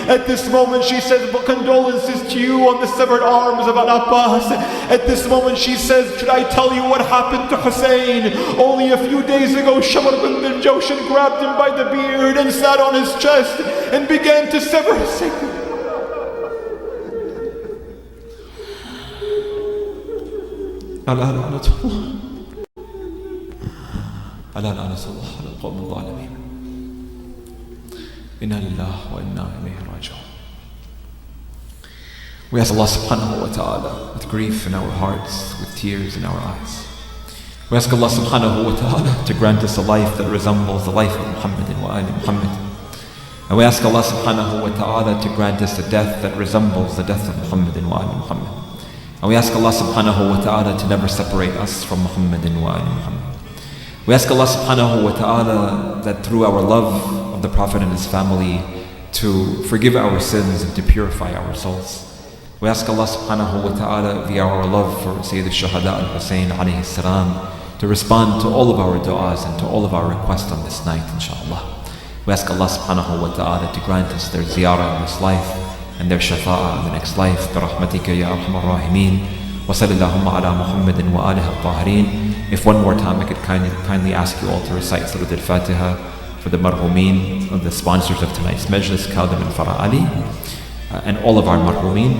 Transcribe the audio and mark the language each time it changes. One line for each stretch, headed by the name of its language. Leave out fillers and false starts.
English: At this moment she says, "Condolences to you on the severed arms of Al-Abbas." At this moment she says, "Should I tell you what happened to Hussein? Only a few days ago Shamr bin Jawshan grabbed him by the beard and sat on his chest and began to sever his sacred."
Arabic: ألا لعنة الله ألا لعنة الله على القوم الظالمين إنا لله وإنا إليه راجعون.
English: We ask Allah subhanahu wa ta'ala with grief in our hearts, with tears in our eyes. We ask Allah subhanahu wa ta'ala to grant us a life that resembles the life of Muhammad wa Ali Muhammad. And we ask Allah subhanahu wa ta'ala to grant us a death that resembles the death of Muhammad wa Ali Muhammad. And we ask Allah subhanahu wa ta'ala to never separate us from Muhammad wa Ali Muhammad. We ask Allah subhanahu wa ta'ala that through our love of the Prophet and his family to forgive our sins and to purify our souls. We ask Allah subhanahu wa ta'ala via our love for Sayyid al-Shuhada al-Hussein alayhi salam to respond to all of our du'as and to all of our requests on this night, inshaAllah. We ask Allah subhanahu wa ta'ala to grant us their ziyarah in this life and their shafa'ah in the next life.
Arabic: برحمتك يا أرحم الراحمين وصل اللهم على محمد وآله الطاهرين.
English: If one more time I could kindly ask you all to recite Surah Al-Fatiha for the marhumeen, the sponsors of tonight's majlis, Kadhim and Farah Ali, and all of our marhumeen.